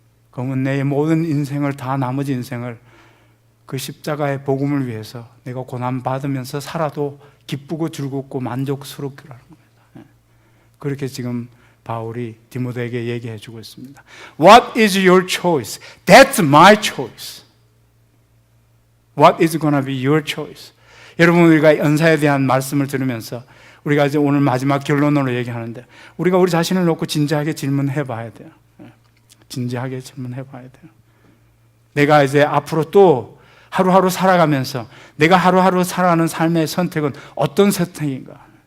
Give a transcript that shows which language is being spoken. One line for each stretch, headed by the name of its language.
Korean: 그러면 내 모든 인생을 다, 나머지 인생을 그 십자가의 복음을 위해서 내가 고난받으면서 살아도 기쁘고 즐겁고 만족스럽기라는 겁니다. 그렇게 지금 바울이 디모데에게 얘기해 주고 있습니다.
English: What is your choice? That's my choice. What is going to be your choice?
Korean: 여러분, 우리가 연사에 대한 말씀을 들으면서 우리가 이제 오늘 마지막 결론으로 얘기하는데, 우리가 우리 자신을 놓고 진지하게 질문해 봐야 돼요. 진지하게 질문해 봐야 돼요. 내가 이제 앞으로 또 하루하루 살아가면서 내가 하루하루 살아가는 삶의 선택은 어떤 선택인가?